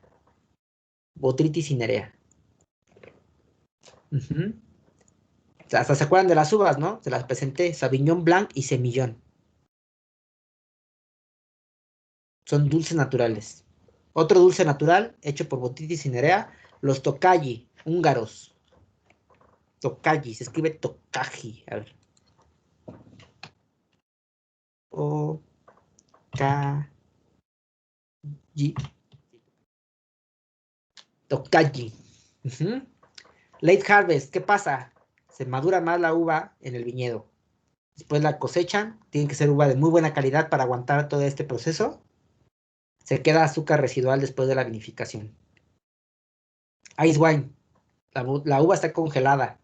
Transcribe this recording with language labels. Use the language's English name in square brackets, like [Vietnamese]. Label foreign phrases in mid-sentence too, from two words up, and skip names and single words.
[Spanish] Botrytis cinerea. Hasta se acuerdan de las uvas, ¿no? Se las presenté. Sauvignon Blanc y Semillón. Son dulces naturales. Otro dulce natural, hecho por Botrytis cinerea, los Tokaji, húngaros. Tokaji, se escribe Tokaji. A ver. Tokaji. [English] Late harvest, [Spanish] ¿qué pasa? Se madura más la uva en el viñedo. Después la cosechan, tiene que ser uva de muy buena calidad para aguantar todo este proceso. Se queda azúcar residual después de la vinificación. [English] Ice wine, [Spanish] la uva está congelada.